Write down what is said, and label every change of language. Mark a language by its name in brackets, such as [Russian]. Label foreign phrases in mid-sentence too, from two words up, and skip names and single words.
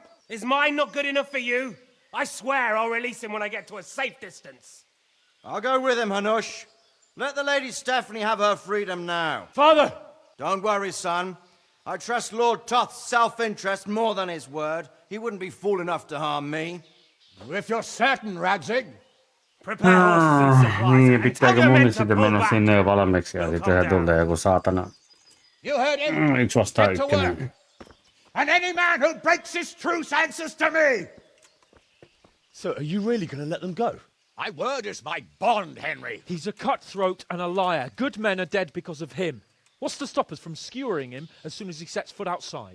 [English] Is mine not good enough for you? I swear I'll release him when I get to a safe distance. I'll go with him, Hanush. Let the Lady Stephanie have her freedom now. Father! Don't worry, son. I trust Lord Toth's self-interest more than his word. He wouldn't be fool enough to harm me. If you're certain, Radzig. [Finnish] Niin, pitääkö mun sitten mennä sinne jo valmiiksi ja sitten tulee joku saatana [English] You heard him. [Finnish] Yksi vastaan [English] Get to work. [Finnish] ykkönen. [English] And any man who breaks his truce answers to me. So, are you really going to let them go? My word is my bond, Henry. He's a cutthroat and a liar. Good men are dead because of him. What's to stop us from skewering him as soon as he sets foot outside?